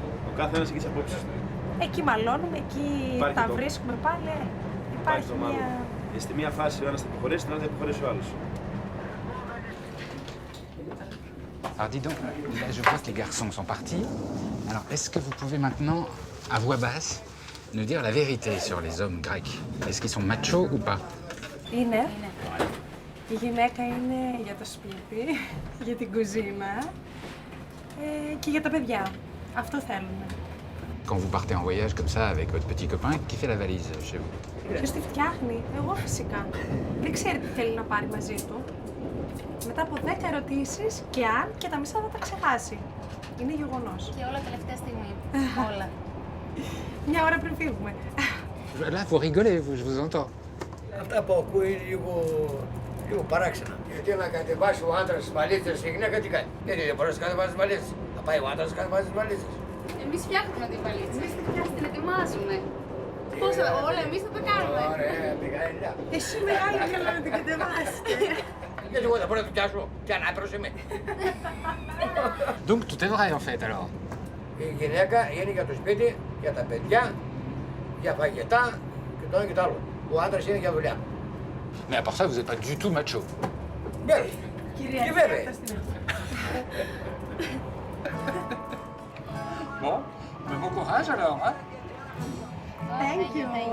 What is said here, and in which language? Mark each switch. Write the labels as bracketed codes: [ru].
[el] ο καθένας έχει τις απόψεις του. Εκεί μαλώνουμε, εκεί Υπάρχει τα το- βρίσκουμε πάλι. Υπάρχει το μάλλον. μια... Στη μία φάση ο ένας θα υποχωρήσει, στην άλλη θα υποχωρήσει ο άλλος. [fr] Alors dis donc, là je vois que les garçons sont partis. Alors est-ce que vous pouvez maintenant, à voix basse, nous dire la vérité sur les hommes grecs? Est-ce qu'ils sont machos ou pas? [el] Είναι. Η γυναίκα είναι για το σπίτι, για την κουζίνα και για τα παιδιά. Αυτό θέλουν. [fr] Quand vous partez en voyage comme ça avec votre petit copain, qui fait la valise chez vous? [el] Ποιος τη φτιάχνει? Εγώ φυσικά. Δεν ξέρει τι θέλει να πάρει μαζί του. Μετά από 10 ερωτήσεις και αν και τα μισά θα τα ξεχάσει. Είναι γεγονός. Και όλα τελευταία στιγμή. Όλα. Μια ώρα πριν φύγουμε. [fr] Là, vous rigolez, je vous entends. [el] Αυτά που ακούω είναι λίγο παράξενα. Γιατί να κατεβάσει ο άντρας τις βαλίτσες, η γυναίκα τι κάνει? Γιατί δεν μπορεί να κατεβάσει τις βαλίτσες. Θα πάει ο άντρας να κατεβάσει τις βαλίτσες. Εμείς φτιάχνουμε την βαλίτσα. Εμείς την ετοιμάζουμε. Πώς όλα εμείς θα το κάνουμε. Ωραία, Μιχαήλα. Εσύ μεγάλη καλά να την κατεβάσετε. Γιατί εγώ δεν μπορώ να του πιάσω. Τι ανάπηρος είμαι. [fr] Donc tout est vrai en fait alors. [el] Η γυναίκα είναι για το σπίτι, για τα παιδιά, για φαγητά και το ένα και το άλλο. Ο άντρας είναι για δουλειά. [fr] Mais à part ça, vous n'êtes pas du tout macho. [el] Βέβαια. Και βέβαια. [fr] Bon, mais bon courage alors, hein? [en] Thank you.